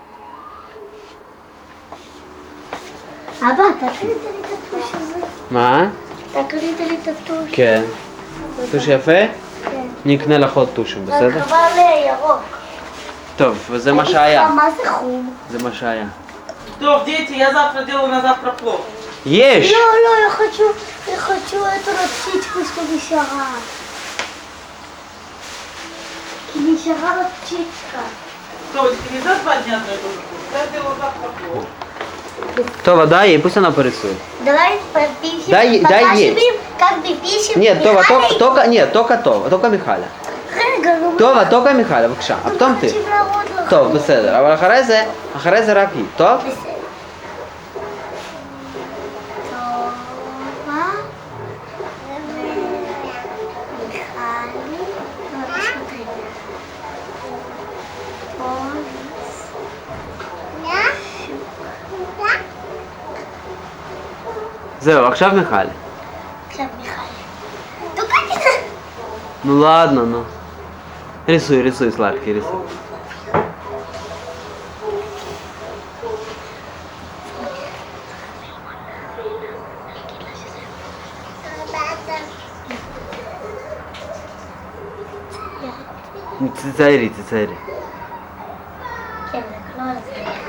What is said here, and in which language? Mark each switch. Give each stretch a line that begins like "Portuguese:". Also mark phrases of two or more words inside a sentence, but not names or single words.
Hebrew: אבא, אתה קנית לי את הטוש הזה? מה? אתה קנית לי את הטוש? כן. טוש יפה? כן. אני אקנה לך עוד טושים, בסדר? חבל ירוק. טוב, וזה מה שהיה. מה זה חום? זה מה שהיה.
Russian: Топ, дети, я завтра делаю на завтра плов.
Hebrew: יש! לא,
Russian: я хочу эту птичку, что нищара. Нищара птичка. Товочки, не за 2 дня одно и то же будет. Я делаю завтра плов. טוב, дай ей, пусть она порисует. Давай попишем, Дай ей. покажем, как мы пишем. Нет, Това, Михаил. только Михаля.
Hebrew: רגע, נו, טובה, только Михаля, בבקשה. פתאום ти. רוצים להראות לך. טוב, בסדר, אבל אחרי זה רק היא, טוב? בסדר. טובה. ומיכלי. זהו, עכשיו מיכל. עכשיו מיכלי. תוקעתי.
Russian: Ну ладно, ну. Рисуй, сладкий, рисуй.
Hebrew: תציירי. כן, לא על זה.